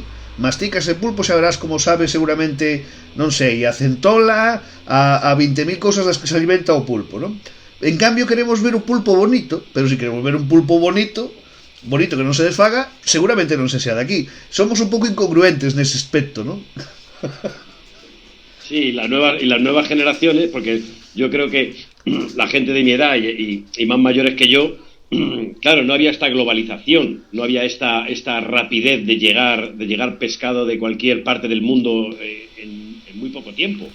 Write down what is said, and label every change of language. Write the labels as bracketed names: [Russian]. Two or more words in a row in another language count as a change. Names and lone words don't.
[Galician] Mastica ese pulpo, xa verás como sabe seguramente, non sei, a centola, a 20.000 cosas das que se alimenta o pulpo, non? En cambio queremos ver o pulpo bonito, pero se queremos ver un pulpo bonito que non se desfaga, seguramente non se sea de aquí. Somos un pouco incongruentes nese aspecto, non? [Spanish] Sí, las nuevas generaciones, porque yo creo que la gente de mi edad y más mayores que yo, claro, no había esta globalización, no había esta rapidez de llegar pescado de cualquier parte del mundo en muy poco tiempo.